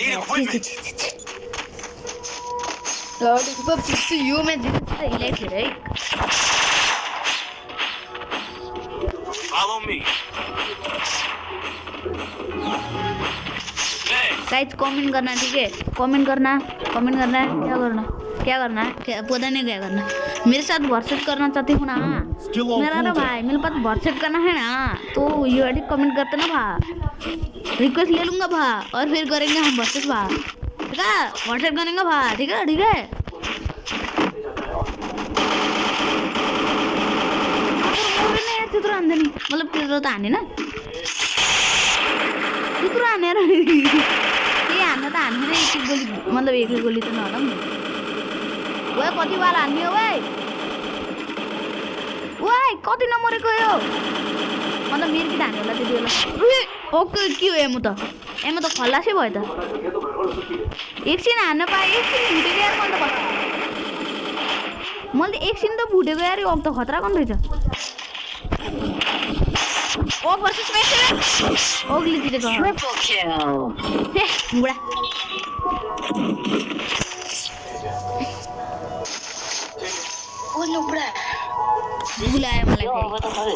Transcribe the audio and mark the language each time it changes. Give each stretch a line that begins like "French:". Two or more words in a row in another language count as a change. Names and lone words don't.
English: Need equipment.
Nepali: यो म्याच जित्छ हिलाइ थियो है
English: Follow me. Thanks.
Hindi: गाइस कमेंट करना ठीक है कमेंट करना क्या करना पता नहीं क्या करना मेरे साथ वर्सेस करना चाहते हो ना मेरा ना भाई मेरे पास वर्सेस करना है ना तो ये वाली कमेंट करते ना भा रिक्वेस्ट ले लूंगा भा और फिर करेंगे हम वर्सेस भा ठीक है वर्सेस करेंगे भा ठीक है
Nepali: त्यत्रो हान्दैन मतलब त्यत्रो त हाने ना त्यत्रो हानेर के हान्न त हान्दैन एक गोली मतलब एक गोली त नहालौँ ओए कति बार हान्ने हो ओए कति नमरेको यो मतलब मेरो कि हान्ने होला त्यति बेला ओके के हो एमो त खल्लासै भयो त एकछिन हान्न पाएँ एकछिन भुटेको यार मैले त एकछिन त भुटेको यार अब त खतरा गर्नु रहेछ ओ
English: versus match
Nepali: ओगली जितेको
English: Triple kill.
Nepali: हे बुढा
English: Oh no, bro.
Nepali: बुलायो मलाई
English: Yo, what the fuck?